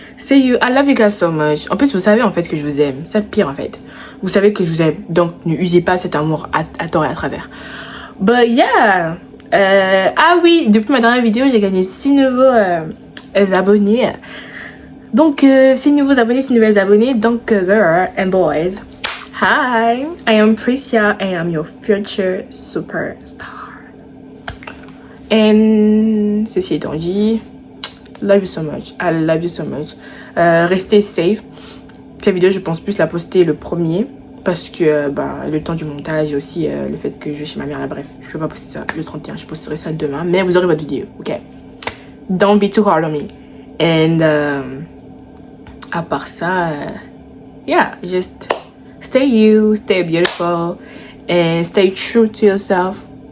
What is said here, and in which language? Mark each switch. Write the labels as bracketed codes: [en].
[en] I love you guys so much. [fr] En plus, vous savez en fait que je vous aime. C'est le pire en fait. Vous savez que je vous aime. Donc, ne usez pas cet amour à tort et à travers. [en] But yeah. [fr] Ah oui, depuis ma dernière vidéo, j'ai gagné 6 nouveaux abonnés. Donc, 6 nouveaux abonnés, 6 nouvelles abonnées. [en] Donc, girls and boys. Hi, I am Priscia and I'm your future superstar. And [fr] ceci étant dit, [en] love you so much. I love you so much. [fr] Restez safe. Cette vidéo, je pense plus la poster le 1er parce que le temps du montage et aussi le fait que je vais chez ma mère là, bref, je peux pas poster ça le 31, je posterai ça demain, mais vous aurez votre vidéo, ok? [en] Don't be too hard on me. And [fr] à part ça, [en] yeah, just stay you, stay beautiful, and stay true to yourself.